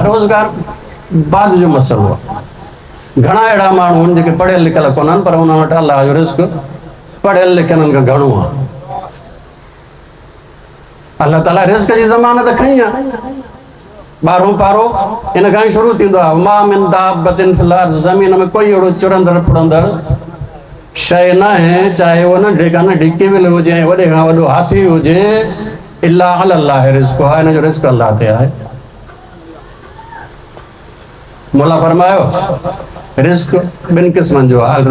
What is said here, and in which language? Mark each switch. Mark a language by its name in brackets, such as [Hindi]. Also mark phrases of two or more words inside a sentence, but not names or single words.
[Sindhi] रोज़गार बाद जो मसइलो आहे। घणा अहिड़ा माण्हू आहिनि जेके पढ़ियल लिखियल कोन आहिनि, पर हुन वटि अलाह जो रिज़्क़ पढ़ियल लिखियलनि खां घणो आहे। अल्लाह ताला रिज़्क़ जी ज़मानत खई आहे। 12हों पारो इन खां ई शुरू थींदो आहे, [Arabic] ما من دابة في الأرض, [Sindhi] ज़मीन में कोई अहिड़ो चुरंदड़ फुरंदड़ शइ न आहे, चाहे उहो नंढे खां नंढी किविल हुजे, वॾे खां वॾो हाथी हुजे, [Arabic] إلا الله رزق [Sindhi] है, इन जो रिज़्क़ अल्लाह ते आहे। मौला फरमायो रिज़्क़ ॿिनि क़िस्मनि जो आहे।